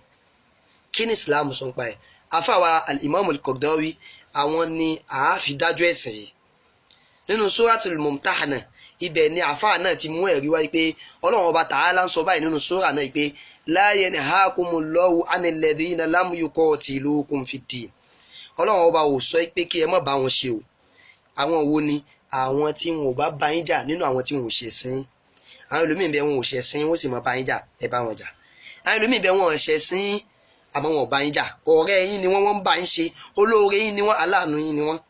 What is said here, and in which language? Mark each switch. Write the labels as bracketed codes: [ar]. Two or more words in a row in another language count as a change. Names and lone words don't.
[yo] Kí ni Islam sọ ń pa ẹ̀? Àfáà al-Imam al-Qaradawi àwọn ni àáfi dájọ́ ẹ̀sìn yìí. Nínú Suratul Mumtahana, ibẹ̀ ni àfáà náà ti mú ẹ̀rí wáyé pé Ọlọ́run Ọba Ta'ala ń sọ báyìí nínú sura náà pé [ar] لا ينهاكم الله عن الذين لم يقاتلوكم في الدين. [yo] Ọlọ́run Ọba ò sọ pé kí ẹ má bá wọn ṣe o. Àwọn wo ni? Àwọn tí wọn ò bá bá yín jà nínú àwọn tí wọn ò ṣẹ̀sìn. Àwọn ẹlòmíín bẹ wọn ò ṣẹ̀sìn, wọ́n sì má bá yín jà, ẹ bá wọn jà. Àwọn ẹlòmíín bẹ wọn ò ṣẹ̀sìn àmọ́ wọn ò bá yín jà, ọ̀rẹ́ yín ni wọ́n ń bá yín ṣe, olóore yín ni wọ́n, aláàánú yín ni wọ́n.